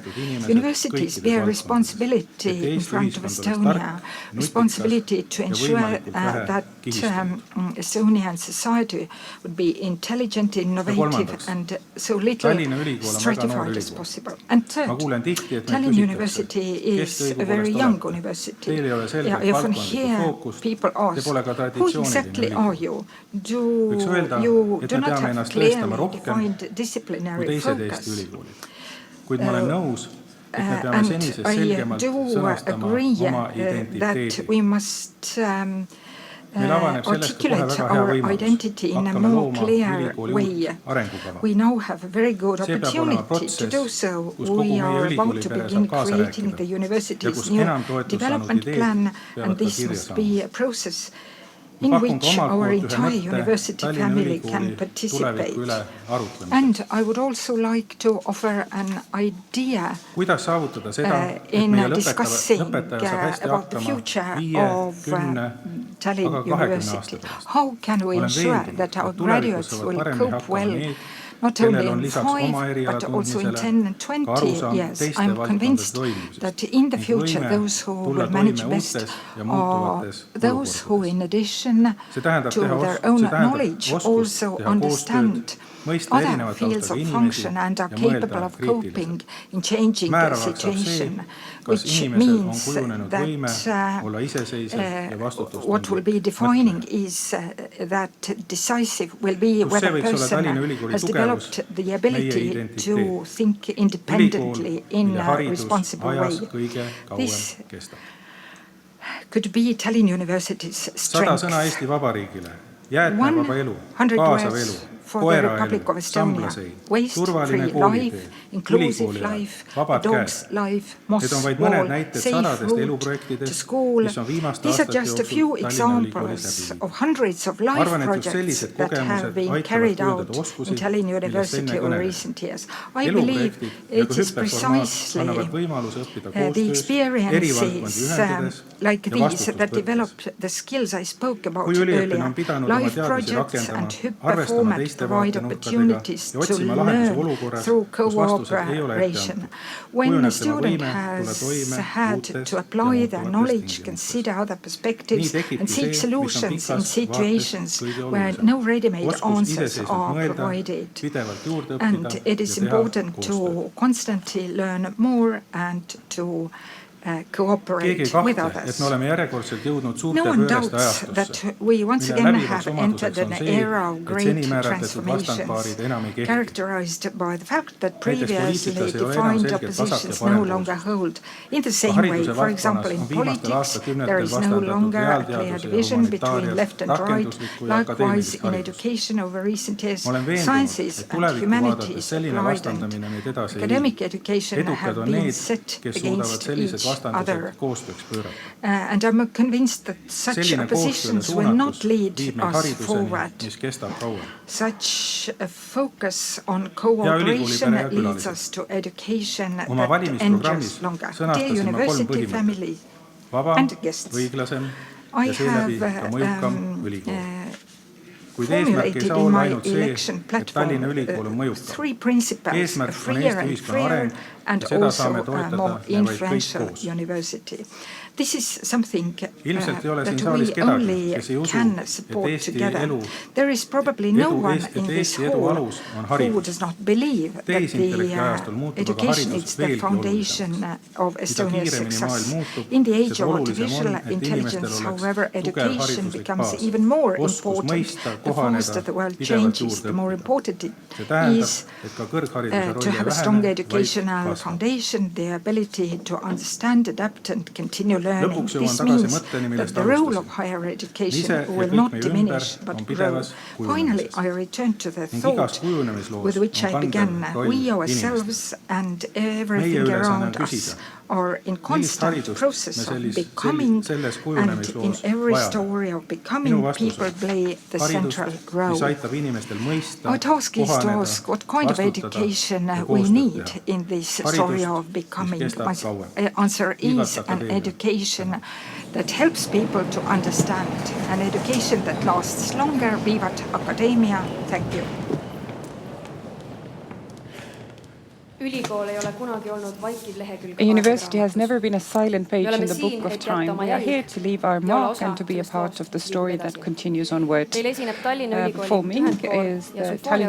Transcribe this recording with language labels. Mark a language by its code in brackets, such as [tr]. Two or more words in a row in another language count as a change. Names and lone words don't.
[en] Universities bear responsibility in front of Estonia, responsibility to ensure that Estonian society would be intelligent, innovative and so little stratified as possible. And third, Tallinn University is a very young university. [et] ei ole selget [en] ja often [et] valdkondlikku [en] hear [et] fookust, [en] people [et] te [en] ask, [et] pole ka [en] who [et] traditsiooniline [en] exactly are [et] ülikool. [en] you? [et] Võiks öelda, [en] You [et] et [en] do [et] me [en] not [et] peame [en] have [et] ennast tõestama [en] clearly [et] rohkem [en] defined [et] kui [en] disciplinary [et] teised Eesti [en] focus. [et] ülikoolid. Kuid ma olen nõus, et me peame [en] And [et] senisest [en] I [et] selgemalt [en] do [et] sõnastama [en] agree [et] oma [en] that [et] identiteedi. [en] we must [et] Meil avaneb sellest ka kohe [en] articulate [et] väga hea [en] our [et] võimalus. [en] identity in a [et] Hakkame [en] more [et] looma [en] clear [et] ülikooli [en] way. [et] uut arengukava. [en] We now have a very good [et] See peab olema [en] opportunity to [et] protsess, [en] do so. [et] kus kogu [en] We [et] meie [en] are about [et] ülikooli [en] to [et] pere [en] begin [et] saab kaasa [en] creating [et] rääkida. [en] the [et] Ja [en] university's [et] kus [en] new [et] enam toetust [en] development [et] saanud [en] plan, [et] ideed [en] and [et] peavad ka [en] this [et] kirja [en] must [et] saama. [en] be a process [et] Ma [en] in [et] pakun ka [en] which [et] omalt [en] our [et] poolt ühe [en] entire [et] mõtte [en] university [et] Tallinna [en] family can [et] ülikooli [en] participate. [et] tuleviku üle arutlemiseks. [en] And I would also like to offer an idea [et] Kuidas saavutada seda, et [en] in [et] meie [en] discussing [et] lõpetaja saab hästi [en] about the [et] hakkama [en] future 5, of 10, Tallinn [et] aga 20 [en] University. [et] aasta pärast. [en] How can we [et] Olen [en] ensure [et] veendunud, [en] that our [et] et tulevikus [en] graduates [et] saavad [en] will [et] paremini [en] cope [et] hakkama [en] well [et] need, [en] not [et] kellel [en] only [et] on [en] in [et] lisaks oma [en] 5 but also in [et] eriala [en] 10 and [et] ka 20 arusaam [en] years? [et] teiste [en] I'm [et] valdkondade [en] convinced [et] toimimisest [en] that in the [et] ning [en] future [et] võime [en] those who [et] tulla [en] will manage [et] toime [en] best [et] uutes ja [en] are [et] muutuvates [en] those who [et] olukordades. [en] in addition [et] See tähendab [en] to [et] teha [en] their own [et] see tähendab [en] knowledge [et] oskust [en] also [et] teha [en] understand [et] koostööd, mõista [en] other [et] erinevate [en] fields [et] taustaga [en] of [et] inimesi [en] function and are [et] ja mõelda [en] capable of [et] kriitiliselt. [en] coping in changing [et] Määravaks saab [en] situation, [et] see, kas [en] which [et] inimesel on [en] means [et] kujunenud võime olla iseseisev ja [en] what will be [et] vastutustundlik [en] defining [et] mõtleja. [en] is that decisive will be [et] Kus [en] whether [et] see võiks olla [en] person [et] Tallinna Ülikooli [en] has [et] tugevus, [en] developed the [et] meie [en] ability [et] identiteet. [en] to think independently [et] Ülikool, [en] in [et] mille [en] a [et] haridus [en] responsible [et] ajas [en] way. [et] kõige [en] This [et] kauem kestab. [en] could be Tallinn University's 100 strength. [et] sõna Eesti Vabariigile, jäätmevaba elu, kaasav elu, [en] for the [et] koeraelu, [en] Republic of Estonia, [et] samblasei, [en] waste-free [et] turvaline koolitee, [en] life, inclusive [et] ülikooliaeg, [en] life, a [et] vabad [en] dog's [et] käed. [en] life, [et] Need [en] moss [et] on vaid mõned [en] wall, [et] näited [en] safe [et] sadadest [en] route to [et] eluprojektidest, [en] school. [et] mis on viimaste [en] These are [et] aastate [en] just a [et] jooksul [en] few [et] Tallinna [en] examples [et] Ülikoolis läbi [en] of hundreds of life [et] Arvan, et just [en] projects [et] sellised [en] that have [et] kogemused [en] been [et] aitavad [en] carried [et] kujundada [en] out [et] oskusi, [en] in Tallinn [et] millest [en] University [et] enne [en] over [et] kõnelesin. [en] recent years. I believe [et] Eluprojektid ja [en] it [et] ka [en] is [et] hüppeformaat [en] precisely [et] annavad võimaluse õppida [en] the [et] koostöös, eri [en] experiences [et] valdkondi ühendades [en] like [et] ja [en] these that [et] vastutust [en] develop [et] võttes. [en] the skills I spoke about [et] Kui üliõpilane [en] earlier. [et] on pidanud oma [en] Life [et] teadmisi [en] projects [et] rakendama, [en] and hüppe [et] arvestama [en] format [et] teiste [en] provide [et] vaatenurkadega [en] opportunities [et] ja [en] to [et] otsima lahendusi [en] learn [et] olukorras, [en] through [et] kus vastused ei ole ette [en] cooperation. [et] antud. [en] When a [et] Kujuneb tema [en] student [et] võime [en] has [et] tulla toime [en] had [et] uutes [en] to [et] ja [en] apply their [et] muutuvates [en] knowledge, [et] tingimustes. [en] consider other perspectives [et] Nii tekibki [en] and seek [et] see, mis on [en] solutions in [et] pikas vaates [en] situations [et] kõige [en] where [et] olulisem. [en] no ready-made [et] Oskus [en] answers [et] iseseisvalt [en] are [et] mõelda, [en] provided. [et] pidevalt juurde õppida [en] And it is [et] ja teha [en] important [et] koostööd. [en] to constantly learn more and to [et] Keegi ei [en] cooperate with [et] kahtle, et [en] others. [et] me oleme järjekordselt jõudnud suurte [en] No one [et] pööreste [en] doubts [et] ajastusse, [en] that we once [et] mille [en] again [et] läbivaks [en] have [et] omaduseks [en] entered [et] on [en] an [et] see, [en] era of [et] et [en] great [et] seni määratletud vastandpaarid [en] transformations, [et] enam ei kehti. [en] characterized by the fact that [et] Näiteks [en] previously [et] poliitikas ei ole enam [en] defined [et] selget vasak- ja [en] oppositions no [et] parempoolsust. [en] longer hold. In the same [et] Hariduse [en] way, for [et] valdkonnas [en] example, in [et] on viimastel [en] politics, [et] aastakümnetel [en] there is no [et] vastandatud [en] longer a clear [et] reaalteaduse ja [en] division between [et] humanitaariat, [en] left and right. [et] rakenduslikku ja [en] Likewise, [et] akadeemilist [en] in [et] haridust. [en] education over recent years, [et] Ma olen veendunud, [en] sciences [et] et [en] and [et] tulevikku [en] humanities [et] vaadates selline [en] applied and [et] vastandamine meid edasi ei [en] academic [et] vii. [en] education [et] Edukad [en] have [et] on [en] been [et] need, [en] set [et] kes suudavad [en] against [et] sellised [en] each [et] vastandused [en] other. [et] koostööks pöörata. [en] And I'm convinced that such [et] Selline koostööle [en] oppositions will not [et] suunatus [en] lead [et] viib meid [en] us [et] hariduseni, [en] forward. [et] mis kestab kauem. [en] Such a focus on [et] Hea [en] cooperation [et] ülikoolipere ja [en] leads [et] külalised. [en] us to education [et] Oma [en] that [et] valimisprogrammis [en] endures longer. Dear [et] sõnastasime 3 [en] university [et] põhimõtet. [en] family [et] Vaba, [en] and guests, [et] õiglasem [en] I [et] ja seeläbi [en] have [et] ka mõjukam ülikool. Kuid eesmärk ei [en] formulated [et] saa [en] in [et] olla [en] my [et] ainult see, [en] election [et] et [en] platform [et] Tallinna Ülikool on mõjukam. [en] 3 principles, a [et] Eesmärk on [en] freer [et] Eesti [en] and [et] ühiskonna [en] freer [et] areng [en] and [et] ja seda [en] also [et] saame [en] a [et] toetada [en] more [et] me vaid kõik [en] influential [et] koos. [en] university. This is something [et] Ilmselt ei ole siin [en] that [et] saalis [en] we [et] kedagi, [en] only [et] kes ei usu, [en] can [et] et [en] support [et] Eesti [en] together. [et] elu- [en] There is probably no [et] edu- [en] one [et] et [en] in this [et] Eesti edu [en] hall [et] alus on [en] who [et] haridus. [en] does not believe that [et] Tehisintellekti [en] the [et] ajastul muutub aga [en] education [et] haridus [en] is the [et] veelgi [en] foundation of [et] Mida [en] Estonia's [et] kiiremini [en] success. [et] maailm muutub, [en] In the age [et] seda [en] of [et] olulisem [en] artificial [et] on, et [en] intelligence, [et] inimestel oleks [en] however, [et] tugev [en] education [et] hariduslik [en] becomes [et] baas. [en] even more [et] Oskus [en] important. [et] mõista, [en] The [et] kohaneda, [en] faster the world [et] pidevalt [en] changes, [et] juurde [en] the more [et] õppida. [en] important it [et] See tähendab, [en] is [et] et ka kõrghariduse roll [en] to [et] ei [en] have a [et] vähene, [en] strong [et] vaid [en] educational [et] kasvab. [en] foundation, the ability to understand, adapt and continue learning. [et] Lõpuks jõuan [en] This [et] tagasi [en] means [et] mõtteni, [en] that [et] millest [en] the role [et] alustasin. [en] of higher [et] Ise [en] education [et] ja [en] will [et] kõik [en] not [et] meie [en] diminish [et] ümber [en] but [et] on [en] grow. [et] pidevas [en] Finally, [et] kujunemises. [en] I return to the [et] Ning [en] thought [et] igas kujunemisloos [en] with which [et] on [en] I [et] kandev [en] began. [et] roll [en] We ourselves and everything [et] Meie ülesanne on [en] around us [et] küsida, [en] are in constant [et] haridust [en] process [et] me [en] of [et] selles [en] becoming, and [et] kujunemisloos [en] in every [et] vajame? [en] story of [et] Minu [en] becoming, [et] vastus [en] people [et] on [en] play the [et] haridust, [en] central [et] mis [en] role. [et] aitab inimestel mõista, [en] Our task is to [et] kohaneda, [en] ask what kind of [et] vastutada [en] education [et] ja [en] we [et] koostööd [en] need [et] teha. [en] in this [et] Haridust, [en] story of [et] mis [en] becoming. [et] kestab [en] My [et] kauem. [en] answer [et] Igat [en] is an [et] akadeemiat. [en] education that helps people to understand, an education that lasts longer. [la] Vivat Academia! [en] Thank you. [et] Ülikool ei ole kunagi olnud vaikiv lehekülg. [en] A university has never been a silent page [et] Me oleme [en] in the book [et] siin, [en] of [et] et jätta [en] time. [et] oma [en] We are [et] jälg [en] here to leave our [et] ja olla [en] mark [et] osa [en] and to be a [et] sellest [en] part of the [et] loost [en] story [et] liikuda [en] that [et] edasi. [en] continues onward. [et] Meil esineb Tallinna Ülikooli [en] Performing [et] ühendkoor [en] is [et] ja [en] the Tallinna